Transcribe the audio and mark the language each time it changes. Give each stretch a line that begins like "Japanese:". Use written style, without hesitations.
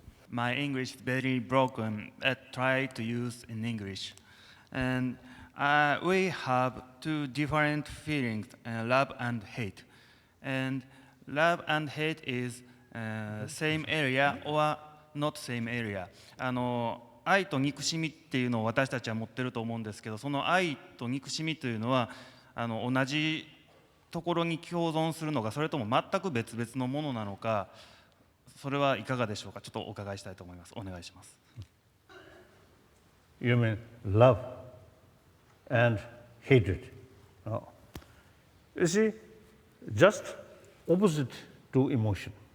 English: My English is very broken. I try to use in English. And we have two different feelings, love and hate. And love and hate is same area or not same area.
Japanese: 愛と憎しみっていうのを私たちは持ってると思うんですけど、その愛と憎しみというのは同じところに共存するのか、それとも全く別々のものなのか、それはいかがでしょうか。ちょっとお伺いしたいと思います。お願いします。
English: You mean love and hatred? No. You see, just opposite to emotion.